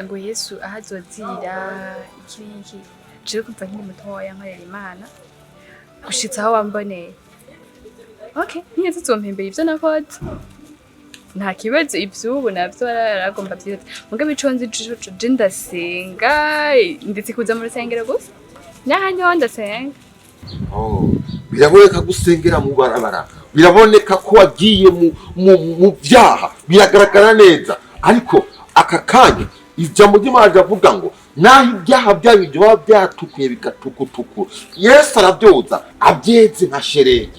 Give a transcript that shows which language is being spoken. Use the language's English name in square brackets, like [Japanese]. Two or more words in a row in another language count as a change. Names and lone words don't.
[Rundi] ngo Yesu ahazozira iki je kumva nkiri mutoya nkorera Imana gushitsa aho wamboneye. Okay, niyo tuzompembera ivyo nakoze nta kibazo ivyubu navyo aragomba byose mugabe iconzi je ndasenga ndetse kuza mu rusengero gusa nyahanye ho ndasenga. Biraboneka gusengera mu barabara, biraboneka ko wagiye mu byaha, biragaragara neza. Ariko aka kanya ijambo ry'Imana avuga ngo naho ibyaha byawe byo byatukuye bigatukutuku Yesu arabyoza abyeze nka sheregi.